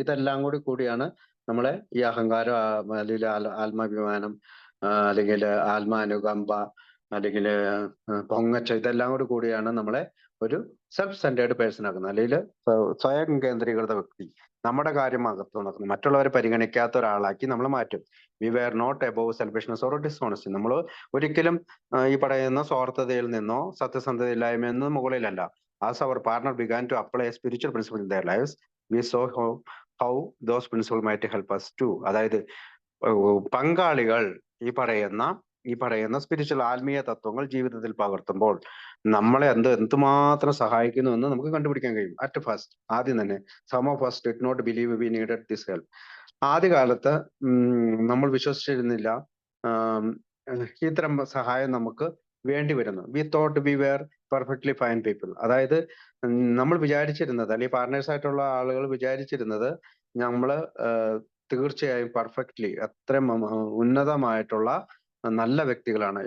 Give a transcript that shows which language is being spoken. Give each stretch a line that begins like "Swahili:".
Malayalam: ഇതെല്ലാം കൂടിയാണ് നമ്മളെ ഈ അഹങ്കാരം, അല്ലെങ്കിൽ ആത്മാഭിമാനം, അല്ലെങ്കിൽ ആത്മാനുകമ്പ, അല്ലെങ്കിൽ പൊങ്ങച്ചം, ഇതെല്ലാം കൂടിയാണ് നമ്മളെ ഒരു
English: self centred person
Malayalam: ആക്കുന്നത്, അല്ലെങ്കിൽ സ്വയം കേന്ദ്രീകൃത വ്യക്തി. നമ്മുടെ കാര്യം അകത്ത് നടക്കുന്നു, മറ്റുള്ളവരെ പരിഗണിക്കാത്ത ഒരാളാക്കി നമ്മൾ മാറ്റും.
English: We were not above selfishness or dishonesty.
Malayalam: നമ്മൾ ഒരിക്കലും ഈ പറയുന്ന സ്വാർത്ഥതയിൽ നിന്നോ സത്യസന്ധതയില്ലായ്മയിൽ നിന്നോ മുകളിലല്ല.
English: As our partner began to apply a spiritual principle in their lives, we saw how those principles might help us too.
Malayalam: അതായത് പങ്കാളികൾ ഈ പറയുന്ന സ്പിരിച്വൽ ആത്മീയ തത്വങ്ങൾ ജീവിതത്തിൽ പകർത്തുമ്പോൾ നമ്മളെ എന്തുമാത്രം സഹായിക്കുന്നു എന്ന് നമുക്ക് കണ്ടുപിടിക്കാൻ കഴിയും.
English: at first,
Malayalam: ആദ്യം തന്നെ,
English: Some of us did not believe we needed this help.
Malayalam: ആദ്യകാലത്ത് നമ്മൾ വിശ്വസിച്ചിരുന്നില്ല ഇത്തരം സഹായം നമുക്ക് വേണ്ടി വരുന്നു.
English: We thought we were perfectly fine people.
Malayalam: അതായത് നമ്മൾ വിചാരിച്ചിരുന്നത്, അല്ലെങ്കിൽ പാർട്ട്നേഴ്സ് ആയിട്ടുള്ള ആളുകൾ വിചാരിച്ചിരുന്നത് നമ്മള് തീർച്ചയായും പെർഫെക്റ്റ്ലി അത്രയും ഉന്നതമായിട്ടുള്ള നല്ല വ്യക്തികളാണ്.